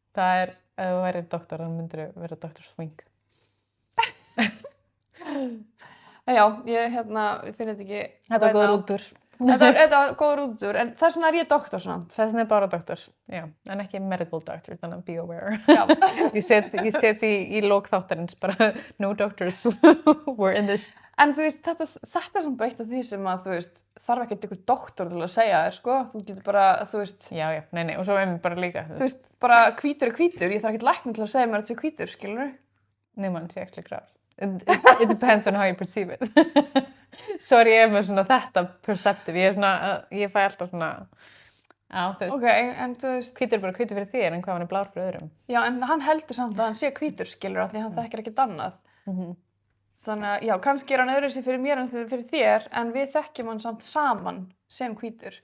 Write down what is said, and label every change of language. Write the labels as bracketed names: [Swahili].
[Icelandic] Það ef þú værir doktor, þá myndir vera Dr. Swink. En já, ég finn þetta ekki. Þetta var góður útúr. Þetta var góður útúr, en þess vegna er ég doktor samt. Þess vegna er bara doktor, já, en ekki medical doctor, þannig að be aware. Já. Ég set í lok þáttarins bara, no doctors were in this. En þú veist, þetta er svona bara eitt af því sem að, þú veist, þarf ekkert einhver doktor til að segja þér, sko. Þú getur bara, þú veist. Já, nei, og svo bara líka. Þú veist, bara hvítur er hvítur, ég þarf ekkert lækni til að segja mér að þetta er hvítur, skilurðu? Nei, mann sé actually grár. [English] It depends on how you perceive it. [Icelandic] Sorry, ég með svona þetta perceptive, ég fæ alltaf svona, þú veist. Ok, en þú veist. Hvítur er bara hvítur fyrir þér, en hvað hann er blár fyrir öðrum. Já, en hann heldur samt að hann sé hvítur, skilurðu, af því hann þekkir ekkert annað. Þannig að, já, kannski er hann öðruvísi fyrir mér en fyrir þér, en við þekkjum hann samt saman sem hvítur.